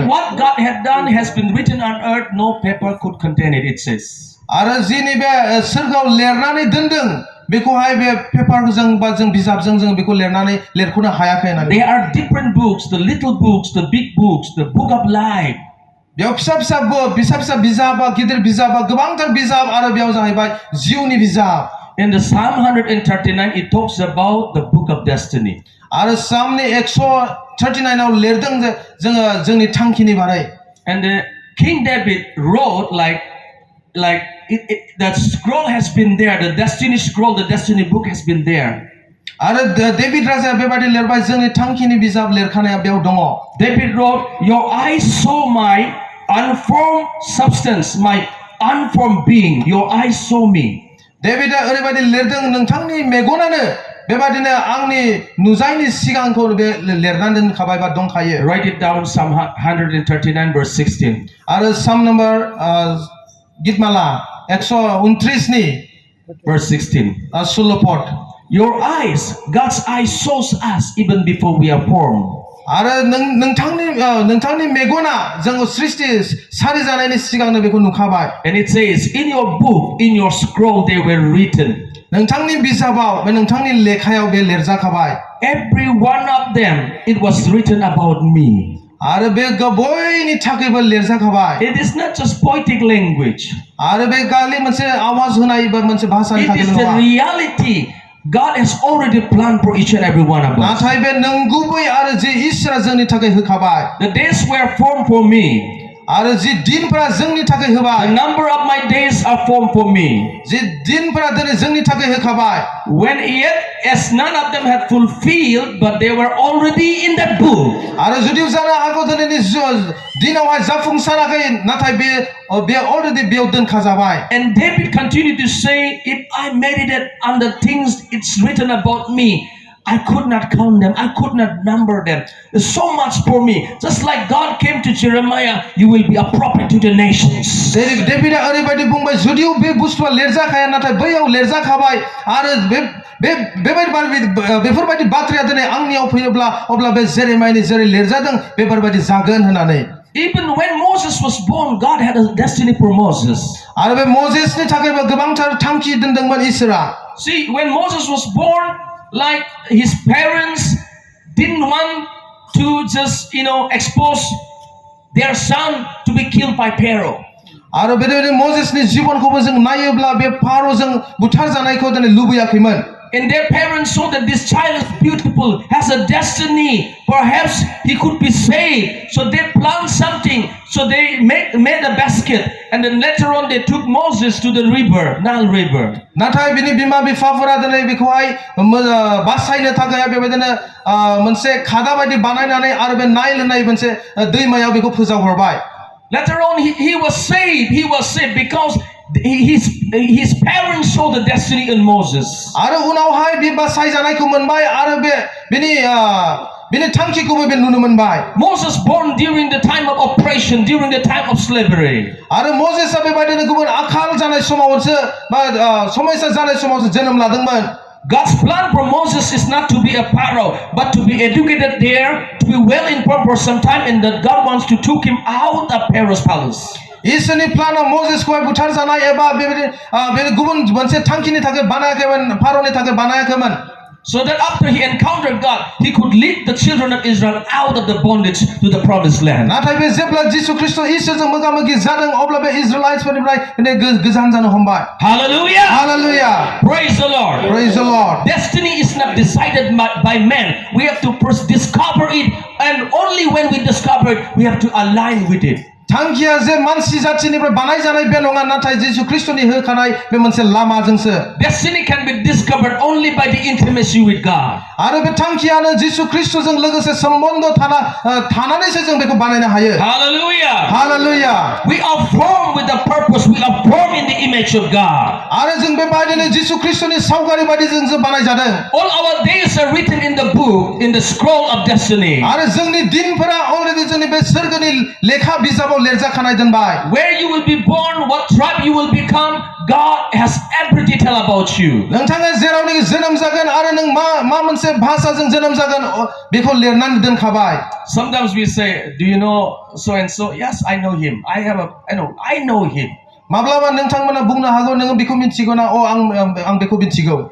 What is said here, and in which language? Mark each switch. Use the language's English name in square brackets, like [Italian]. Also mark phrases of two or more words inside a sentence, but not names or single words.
[English] If what God had done has been written on earth, no paper could contain it, it says. [Bodo] आरो जिनि बे सोरगोआव लिरनानै दोनदों बेखौहाय बे पेपारजों बा जों बिजाबजों जों बेखौ लिरख'नो हायाखै होननानै [English] There are different books, the little books, the big books, the book of life. [Bodo] बेयाव फिसा बिजाब बा गिदिर बिजाब बा गोबांथार बिजाब आरो बेयाव जाहैबाय जिउनि बिजाब [English] In the Psalm 139 it talks about the book of destiny. [Bodo] आरो सामनि 139 आव लिरदों जे जोङो जोंनि थांखिनि बारै [English] And King David wrote like that scroll has been there, the destiny scroll, the destiny book has been there. [Bodo] आरो डेभिड राजाया बेबायदि लिरबाय जोंनि थांखिनि बिजाब लिरखानाया बेयाव दङ [English] David wrote, "Your eyes saw my unformed substance, my unformed being. Your eyes saw me." [Bodo] डेभिडआ ओरैबायदि लिरदों नोंथांनि मेगनानो बेबायदिनो आंनि नुजायनि सिगांखौ बे लिरनानै दोनखाबाय बा दंखायो [English] Write it down, Psalm 139 verse 16. [Bodo] आरो साम नम्बर गितमाला 129 ni [English] verse 16. 16 port. Your eyes, God's eyes shows us even before we are formed. [Bodo] आरो नोंथांनि मेगना जोंखौ सृष्टि सारि जानायनि सिगांनो बेखौ नुखाबाय. [English] And it says, in your book, in your scroll, they were written. [Bodo] नोंथांनि बिजाबाव बे नोंथांनि लेखायाव बे लिरजाखाबाय. [English] Every one of them, it was written about me. [Bodo] आरो बे बयनि थाखायबो लिरजाखाबाय. [English] It is not just poetic language. [Bodo] आरो बे गालि मोनसे आवाज होनाय बा मोनसे भाषानि [English] It [Bodo] थाखाय [English] is the [Bodo] नङा. [English] reality. God has already planned for each and every one of us. [Bodo] नाथाय बे नंगुबै आरो जि इसोरा जोंनि थाखाय होखाबाय. [English] The days were formed for me. [Bodo] आरो जि दिनफोरा जोंनि थाखाय [English] The [Bodo] होबाय. [English] number of my days are formed for me. [Bodo] जि दिनफोरा दिनै जोंनि थाखाय होखाबाय. [English] When yet as none of them had fulfilled, but they were already in that book. [Bodo] आरो जुदि जानो हागौ दिनैनि दिनावहाय जाफुंसाराखै नाथाय बे अलरेडि बेयाव दोनखाजाबाय. [English] And David continued to say, if I meditate on the things it's written about me, I could not count them. I could not number them. There's so much for me. Just like God came to Jeremiah, you will be a prophet to the nations. [Bodo] डेभिडा ओरैबायदि बुंबाय जुदिও बे बुस्थुआ लिरजाखाया नाथाय बैयाव लिरजाखाबाय आरो बेफोरबायदि बाथ्राया दिनै आंनियाव फैयोब्ला अब्ला बे जेरेमायानि जेरै लिरजादों बेफोरबायदि जागोन होननानै. [English] Even when Moses was born, God had a destiny for Moses. [Bodo] आरो बे मोजेसनि थाखायबो गोबांथार थांखि दोनदोंमोन इसोरा. [English] See, when Moses was born, like his parents didn't want to just, expose their son to be killed by Pharaoh. [Bodo] आरो बेबायदिनो मोजेसनि जीबनखौबो जों नायोब्ला बे फार'जों बुथारजानायखौ दिनै लुबैयाखैमोन. [English] And their parents saw that this child is beautiful, has a destiny. Perhaps he could be saved. So they planned something. So they made a basket. And then later on they took Moses to the river, Nile River. [Bodo] नाथाय बिनि बिमा बिफाफोरा दिनै बेखौहाय बासायनो थाखाय बेबायदिनो मोनसे खादा बायदि बानायनानै आरो बे नाइल होननाय मोनसे दैमायाव बेखौ फोजावहरबाय. [English] Later on he was saved. He was saved because his parents saw the destiny in Moses. [Bodo] आरो उनावहाय बे बासायजानायखौ मोनबाय आरो बिनि थांखिखौबो बे नुनो मोनबाय. [English] Moses born during the time of oppression, during the time of slavery. [Bodo] आरो मोजेसआ बेबायदिनो गुबुन आखाल जानाय समावसो बा समयसा जानाय समावसो जोनोम लादोंमोन. [English] God's plan for Moses is not to be a pharaoh, but to be educated there, to be well informed for some time, and that God wants to take him out of Pharaoh's palace. [Bodo] इसोरनि प्लानआ मोजेसखौहाय बुथारजानाय एबा बेबायदि गुबुन मोनसे थांखिनि थाखाय बानायाखैमोन, फार'नि थाखाय बानायाखैमोन. [English] So that after he encountered God, he could lead the children of Israel out of the bondage to the promised land. [Bodo] नाथाय बे जेब्ला जिसु ख्रीष्ट इसोरजों मोगा-मोगि जादों अब्ला बे इजराइल्सफोरनिफ्राय गोजान जानो हमबाय. [English] Hallelujah! Hallelujah! Praise the Lord! Praise the Lord! Destiny is not decided by men. We have to first discover it, and only when we discover it, we have to align with it. [Bodo] थांखिया जे मानसि जाथिनिफ्राय बानायजानाय बे नङा नाथाय जिसु ख्रीष्टनि होखानाय बे मोनसे लामाजोंसो. [English] Destiny can be discovered only by the intimacy with God. [Bodo] आरो बे थांखियानो जिसु ख्रीष्टजों लोगोसे सम्बन्ध थानानैसो जों बेखौ बानायनो हायो. [English] Hallelujah! Hallelujah! We are formed with a purpose. We are formed in the image of God. [Bodo] आरो जों बेबायदिनो जिसु ख्रीष्टनि सावगारि बायदि जों बानायजादों. [English] All our days are written in the book, in the scroll of destiny. [Bodo] आरो जोंनि दिनफोरा अलरेडि जोंनि बे सोरगोनि लेखा बिजाबाव लिरजाखानाय दोनबाय. [English] Where you will be born, what tribe you will become, God has every detail about you. [Bodo] नोंथाङा जेरावनोखि जोनोम जागोन आरो नों मा मोनसे भाषाजों जोनोम जागोन बेखौ लिरनानै दोनखाबाय. [English] Sometimes we say, do you know so and so? Yes, I know him. I know him. [Bodo] माब्लाबा नोंथांमोना बुंनो हागौ नोङो बेखौ मिथिगौ ना आं बेखौ मिथिगौ.